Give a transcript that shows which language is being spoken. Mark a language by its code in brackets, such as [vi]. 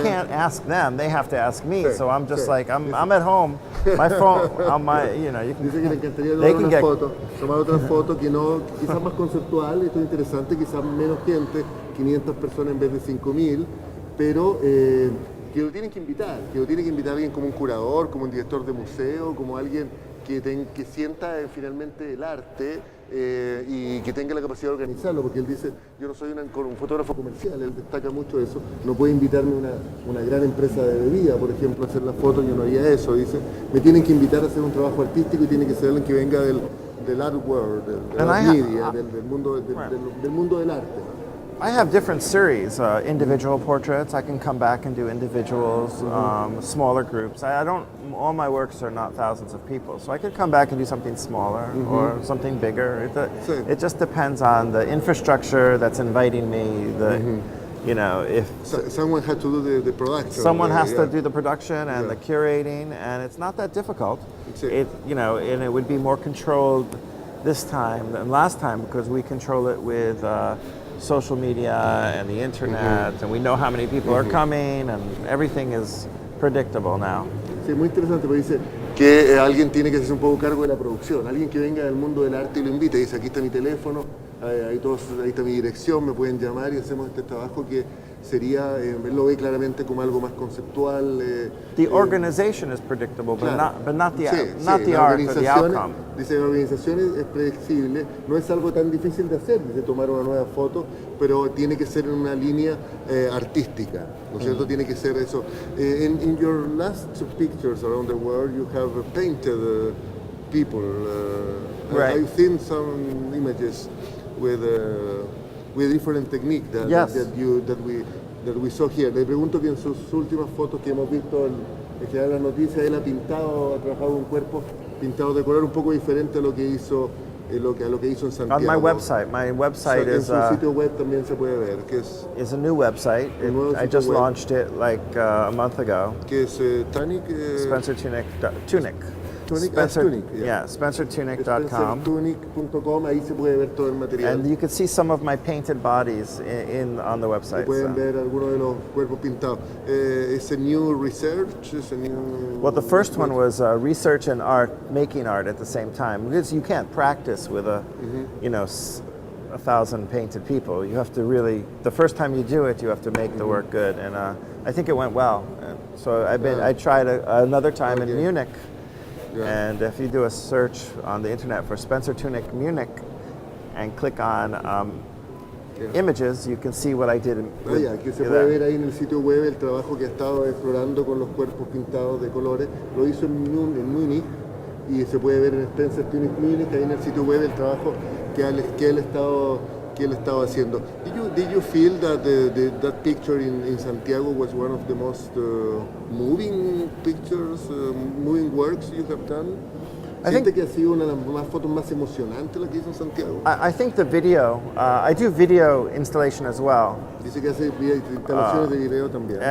[en] I can't ask them; they have to ask me. So I'm just like I'm at home, my phone, on my you know. You can, [es] dice que le encantaría tomar otra foto que no, quizás más conceptual, esto es interesante, quizás menos gente, 500 personas en vez de 5,000, pero que lo tienen que invitar, alguien como un curador, como un director de museo, como alguien que sienta finalmente el arte y que tenga la capacidad de organizarlo, porque él dice, yo no soy un fotógrafo comercial, él destaca mucho eso, no puede invitarme una gran empresa de bebida, por ejemplo, a hacer la foto, yo no haría eso, dice, me tienen que invitar a hacer un trabajo artístico y tiene que ser alguien que venga del [en] art world, [es] del [en] art media, [es] del mundo del arte. [en] I have different series, individual portraits. I can come back and do individuals, smaller groups. I don't. All my works are not thousands of people, so I could come back and do something smaller or something bigger. It just depends on the infrastructure that's inviting me. You know, if someone had to do the production. Someone has to do the production and the curating, and it's not that difficult. You know, and it would be more controlled this time than last time because we control it with social media and the internet, and we know how many people are coming, and everything is predictable now. [es] Sí, muy interesante, porque dice que alguien tiene que hacerse un poco cargo de la producción, alguien que venga del mundo del arte y lo invita y dice, aquí está mi teléfono, ahí está mi dirección, me pueden llamar y hacemos este trabajo que sería, él lo ve claramente como algo más conceptual. [en] The organization is predictable, [es] claro, [en] but not the [es] la [en] art or the outcome. [es] Dice, la organización es predecible, no es algo tan difícil de hacer, dice, tomar una nueva foto, pero tiene que ser en una línea artística, ¿no es cierto? Tiene que ser eso. [en] In your last two pictures around the world, you have painted people. Right. I've seen some images with different technique that we saw here. [es] Le pregunto que en sus últimas fotos que hemos visto en general las noticias, él ha trabajado un cuerpo pintado de color un poco diferente a lo que hizo a lo que hizo en Santiago. [en] On my website [es] En [en] is [es] su sitio web también se puede ver que [en] is a new website. I just launched it like a month ago. [es] Que es Tunick. [en] Spencer Tunick. SpencerTunick.com. [es] SpencerTunick.com, ahí se puede ver todo el material. [en] And you can see some of my painted bodies on the website. [es] Pueden ver algunos de los cuerpos pintados. [en] It's a new research. It's a new. Well, the first one was research and art, making art at the same time, because you can't practice with a 1,000 painted people. You have to really, the first time you do it, you have to make the work good, and I think it went well. And so I tried another time in Munich. And if you do a search on the internet for Spencer Tunick Munich and click on images, you can see what I did. [es] Que se puede ver ahí en el sitio web el trabajo que ha estado explorando con los cuerpos pintados de colores. Lo hizo en Múnich y se puede ver en Spencer Tunick Munich, ahí en el sitio web el trabajo que él estaba haciendo. [en] Did you feel that that picture in Santiago was one of the most moving pictures, moving works you have done? [es] ¿Siente que ha sido una de las fotos más emocionantes la que hizo en Santiago? [en] I think the video, I do video installation as well. [es] Dice que hace instalaciones de video también.